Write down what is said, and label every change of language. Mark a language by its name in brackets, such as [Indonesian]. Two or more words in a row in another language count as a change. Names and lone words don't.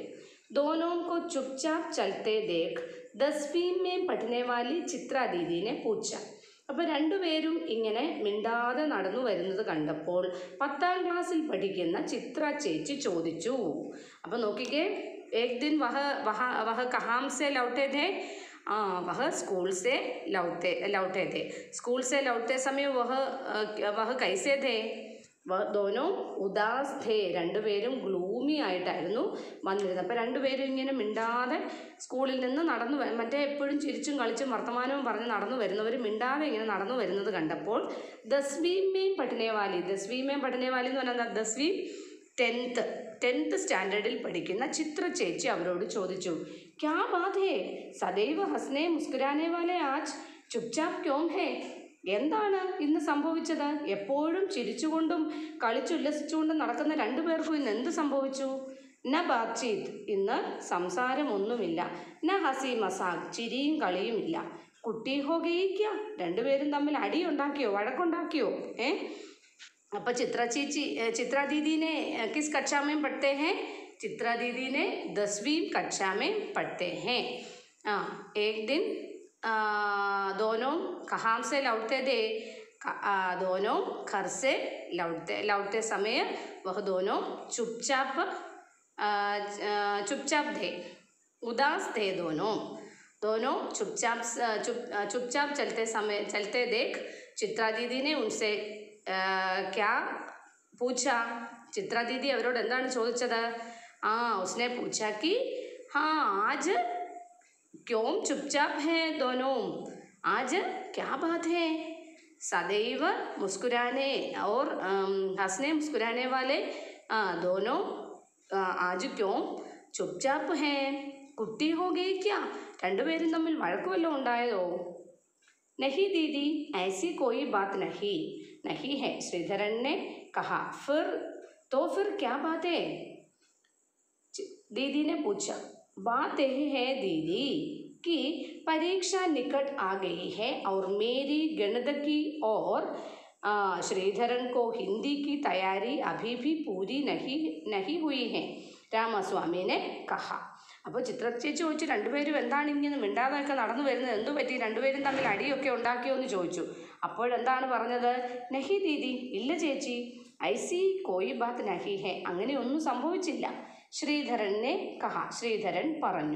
[Hindi] दोनों को चुपचाप चलते देख 10वीं में पढ़ने वाली चित्रा दीदी ने पूछा. [Malayalam] അപ്പോൾ രണ്ടുപേരും ഇങ്ങനെ മിണ്ടാതെ നടന്നു വരുന്നത് കണ്ടപ്പോൾ 10ാം ക്ലാസ്സിൽ പഠിക്കുന്ന ചിത്ര ചേച്ചി ചോദിച്ചു. അപ്പോൾ നോക്കിക്കേ, [Hindi] एक दिन वह कहाँ से लौटे थे? वह स्कूल से लौटे थे. स्कूल से लौटते समय वह कैसे थे? दोनों उदास थे. [Malayalam] രണ്ടുപേരും ഗ്ലൂമി ആയിട്ടായിരുന്നു വന്നിരുന്നത്. അപ്പോൾ രണ്ടുപേരും ഇങ്ങനെ മിണ്ടാതെ സ്കൂളിൽ നിന്ന് മറ്റേ എപ്പോഴും ചിരിച്ചും കളിച്ചും വർത്തമാനവും പറഞ്ഞ് നടന്നു വരുന്നവർ മിണ്ടാതെ ഇങ്ങനെ നടന്നു വരുന്നത് കണ്ടപ്പോൾ [Hindi] 10वीं में पढ़ने वाली [Malayalam] എന്ന് പറഞ്ഞാൽ 10वीं 10th സ്റ്റാൻഡേർഡിൽ പഠിക്കുന്ന ചിത്ര ചേച്ചി അവരോട് ചോദിച്ചു, [Hindi] क्या बात है? सदैव हसने मुस्कुराने वाले आज चुपचाप क्यों है? [Malayalam] എന്താണ് ഇന്ന് സംഭവിച്ചത്? എപ്പോഴും ചിരിച്ചുകൊണ്ടും കളിച്ചുല്ലസിച്ചുകൊണ്ടും നടക്കുന്ന രണ്ടുപേർക്കും ഇന്ന് എന്ത് സംഭവിച്ചു? [Hindi] न बातचीत, [Malayalam] ഇന്ന് സംസാരമൊന്നുമില്ല. [Hindi] न हंसी मज़ाक, [Malayalam] ചിരിയും കളിയുമില്ല. [Hindi] कुट्टी हो गई क्या, [Malayalam] രണ്ടുപേരും തമ്മിൽ അടിയുണ്ടാക്കിയോ, വഴക്കുണ്ടാക്കിയോ? [Hindi] अब चित्रा दीदी ने किस कक्षा में पढ़ते हैं? चित्रा दीदी ने 10वीं कक्षा में पढ़ते हैं। एक दिन दोनों कहाँ से लौटते थे? दोनों घर से लौटते समय वह दोनों चुपचाप थे, उदास थे। दोनों चुपचाप चलते देख चित्रा दीदी ने उनसे क्या पूछा? [Malayalam] चित्रा दीदी അവരോട് എന്താണ് ചോദിച്ചത്? [Hindi] उसने पूछा कि हाँ आज क्यों चुपचाप हैं दोनों? आज क्या बात है? सदैव मुस्कुराने और हंसने मुस्कुराने वाले दोनों आज क्यों चुपचाप हैं? कुट्टी हो गई क्या? [Malayalam] രണ്ടുപേരും തമ്മിൽ വഴക്ക് വല്ലതും ഉണ്ടായതോ? [Hindi] नहीं दीदी, ऐसी कोई बात नहीं है, श्रीधरन ने कहा। फिर क्या बात है? दीदी ने पूछा। बात यह है दीदी कि परीक्षा निकट आ गई है और मेरी गणित की और श्रीधरन को हिंदी की तैयारी अभी भी पूरी नहीं हुई है, രാമസ്വാമി ने कहा. [Malayalam] അപ്പോൾ ചിത്രചേച്ചി ചോദിച്ചു, രണ്ടുപേരും എന്താണ് ഇങ്ങനെ മിണ്ടാതൊക്കെ നടന്നു വരുന്നത്, എന്തു പറ്റി, രണ്ടുപേരും തമ്മിൽ അടിയൊക്കെ ഉണ്ടാക്കിയോ എന്ന് ചോദിച്ചു. അപ്പോഴെന്താണ് പറഞ്ഞത്? [Hindi] नहीं दीदी, [Malayalam] ഇല്ല ചേച്ചി, [Hindi] ऐसी कोई बात नहीं है, [Malayalam] അങ്ങനെയൊന്നും സംഭവിച്ചില്ല. [Hindi] श्रीधरन ने कहा, [Malayalam] ശ്രീധരൻ പറഞ്ഞു.